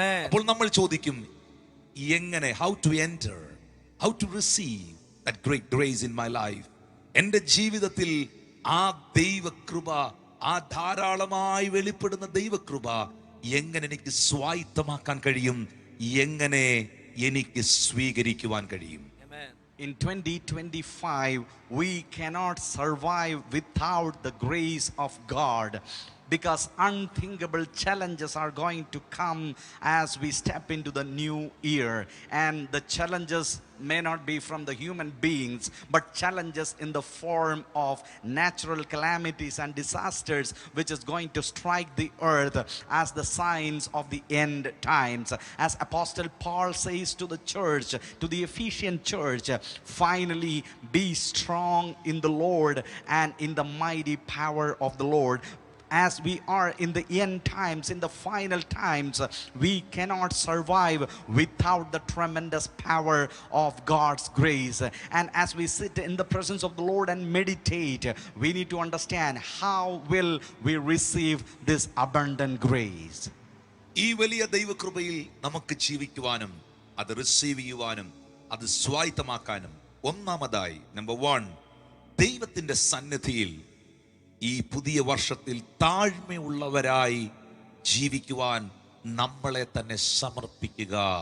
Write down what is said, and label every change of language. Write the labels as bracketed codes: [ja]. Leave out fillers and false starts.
[ml] അപ്പോൾ നമ്മൾ ചോദിക്കും, എങ്ങനെ, [en] How to enter, how to receive that great grace in my life? [ml] എൻ്റെ ജീവിതത്തിൽ ആ ദൈവകൃപ, ആ ധാരാളമായി വെളിപ്പെടുന്ന ദൈവകൃപ എങ്ങനെ എനിക്ക് സ്വായത്തമാക്കാൻ കഴിയും, എങ്ങനെ എനിക്ക് സ്വീകരിക്കുവാൻ കഴിയും? [en] In 2025, we cannot survive without the grace of God, because unthinkable challenges are going to come as we step into the new year. And the challenges may not be from the human beings, but challenges in the form of natural calamities and disasters which is going to strike the earth as the signs of the end times. As Apostle Paul says to the church, to the Ephesian church, finally be strong in the Lord and in the mighty power of the Lord. As we are in the end times, in the final times, we cannot survive without the tremendous power of God's grace. And as we sit in the presence of the Lord and meditate, we need to understand how will we receive this abundant grace. [ml] ഈ വലിയ ദൈവകൃപയിൽ നമുക്ക് ജീവിക്കുവാനും അത് receive ചെയ്യുവാനും അത് സ്വായത്തമാക്കാനും ഒന്നാമതായി, number 1, ദൈവത്തിന്റെ സന്നിധിയിൽ ഈ പുതിയ വർഷത്തിൽ താഴ്മയുള്ളവരായി ജീവിക്കുവാൻ നമ്മളെ തന്നെ സമർപ്പിക്കുക.